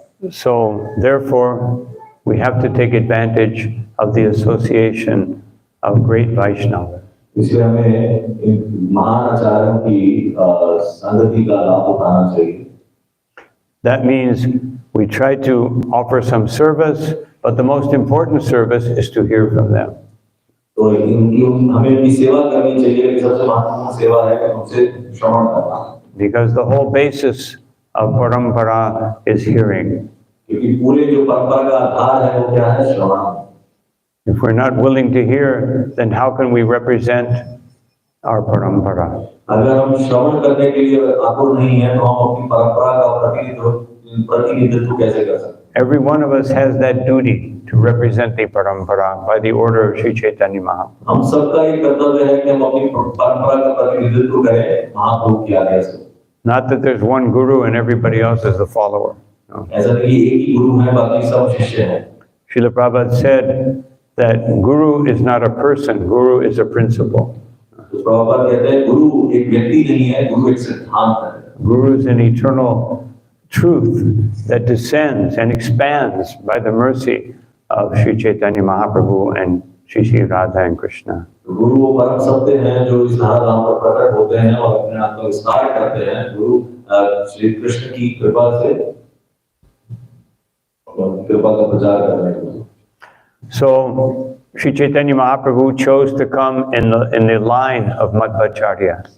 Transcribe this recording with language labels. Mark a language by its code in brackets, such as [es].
[en] So therefore, we have to take advantage of the association of great Vaishnavas. [hi] इसलिए हमें महान आचार्यों की संगति का लाभ उठाना चाहिए। [en] That means we try to offer some service, but the most important service is to hear from them. [hi] तो हमें उनकी सेवा करनी चाहिए, लेकिन सबसे महत्वपूर्ण सेवा है कि उनसे श्रवण करना। [en] Because the whole basis of parampara is hearing. [hi] क्योंकि पूरे जो परंपरा का आधार है वो क्या है? श्रवण। [en] If we're not willing to hear, then how can we represent our parampara? [hi] अगर हम श्रवण करने के लिए आतुर नहीं है तो हम अपनी परंपरा का प्रतिनिधित्व कैसे कर सकते हैं? [en] Every one of us has that duty to represent the parampara by the order of Sri Chaitanya Mahaprabhu. [hi] हम सबका ये कर्तव्य है कि हम अपनी परंपरा का प्रतिनिधित्व करें महाप्रभु की आज्ञा से। [en] Not that there's one guru and everybody else is a follower. No. [hi] ऐसा नहीं कि एक ही गुरु है, बाकी सब शिष्य हैं। [en] Srila Prabhupada said that guru is not a person, guru is a principle. [hi] तो प्रभुपाद कहते हैं गुरु एक व्यक्ति नहीं है, गुरु एक सिद्धांत है। [en] Guru is an eternal truth that descends and expands by the mercy of Sri Chaitanya Mahaprabhu and Sri Sri Radha and Krishna. [hi] गुरु वो परम सत्य हैं जो इस धाम पर प्रकट होते हैं और अपने आप को विस्तार करते हैं। गुरु श्री कृष्ण की कृपा से कृपा का प्रचार करने के लिए। [en] So Sri Chaitanya Mahaprabhu chose to come in the line of Madhvacharya.